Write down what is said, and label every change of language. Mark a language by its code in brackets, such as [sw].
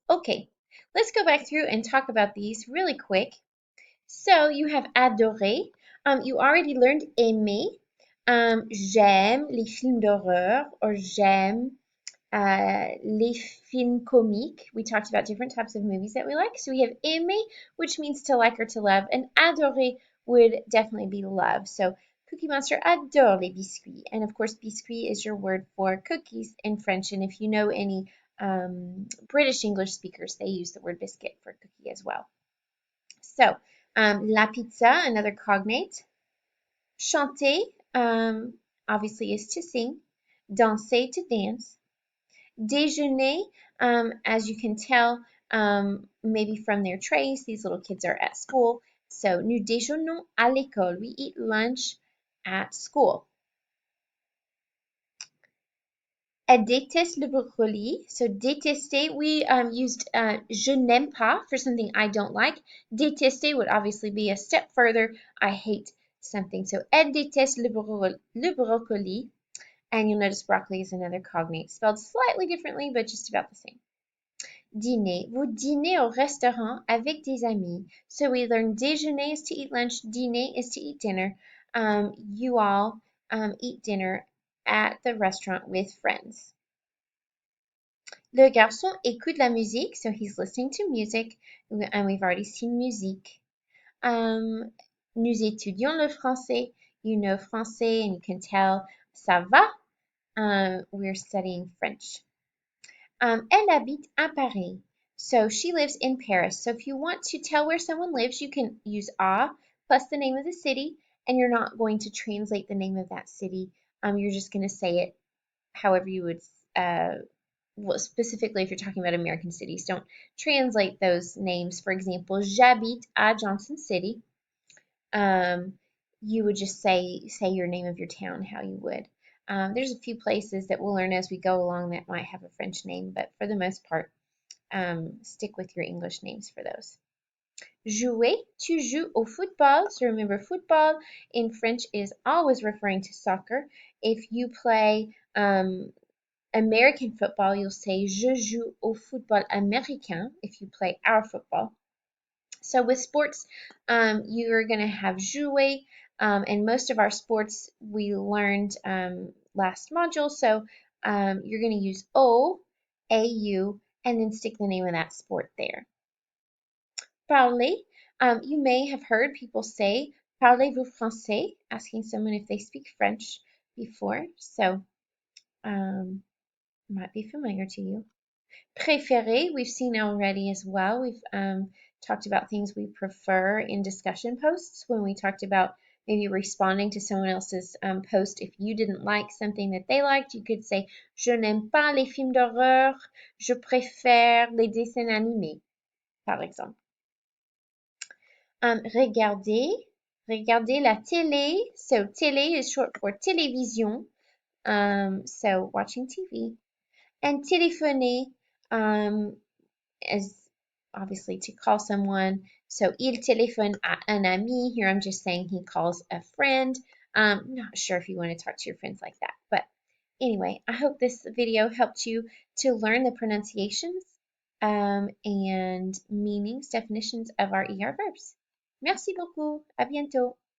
[en] Okay, let's go back through and talk about these really quick. So you have adoré. You already learned aimer. [fr] J'aime les films d'horreur or j'aime les films comiques. [en] We talked about different types of movies that we like. So we have aimer, which means to like or to love, and adorer would definitely be love. So Cookie Monster [fr] adore les biscuits. [en] And of course, biscuit is your word for cookies in French. And if you know any British English speakers, they use the word biscuit for cookie as well. So, la pizza, another cognate. Chanter, obviously, is to sing. Danser, to dance. Déjeuner, as you can tell, maybe from their trays, these little kids are at school. So, [fr] nous déjeunons à l'école. [en] We eat lunch at school. [fr] Elle déteste le brocoli. [en] So, détester, we used [fr] je n'aime pas [en] for something I don't like. Détester would obviously be a step further. I hate something. [fr] So, elle déteste le brocoli. [en] And you'll notice broccoli is another cognate, spelled slightly differently, but just about the same. [fr] Dîner. Vous dînez au restaurant avec des amis. [en] So we learned déjeuner is to eat lunch, dîner is to eat dinner. You all eat dinner at the restaurant with friends. [fr] Le garçon écoute la musique, [en] so he's listening to music, and we've already seen musique. [fr] Nous étudions le français. [en] You know français, and you can tell [fr] ça va. [en] We're studying French. [fr] Elle habite à Paris. [en] So she lives in Paris. So if you want to tell where someone lives, you can use à plus the name of the city, and you're not going to translate the name of that city. You're just going to say it however you would, well, specifically if you're talking about American cities. Don't translate those names. For example, [fr] j'habite à Johnson City. [en] You would just say your name of your town how you would. There's a few places that we'll learn as we go along that might have a French name, but for the most part, stick with your English names for those. [fr] Jouer, tu joues au football. [en] So remember, football in French is always referring to soccer. If you play American football, you'll say [fr] je joue au football américain [en] if you play our football. So with sports, you're going to have jouer, and most of our sports we learned last module. So you're going to use O, AU, and then stick the name of that sport there. Parler, you may have heard people say, [fr] parlez-vous français? [en] Asking someone if they speak French before. So might be familiar to you. Préféré, we've seen already as well. We've talked about things we prefer in discussion posts when we talked about maybe responding to someone else's post. If you didn't like something that they liked, you could say [fr] Je n'aime pas les films d'horreur, je préfère les dessins animés, par exemple. Regarder, regarder la télé. [en] So télé is short for télévision. So watching TV. And téléphoner is obviously to call someone. So [fr] il téléphone à un ami. [en] Here I'm just saying he calls a friend. Not sure if you want to talk to your friends like that, but anyway, I hope this video helped you to learn the pronunciations and meanings, definitions of our ER verbs. [fr] Merci beaucoup. À bientôt.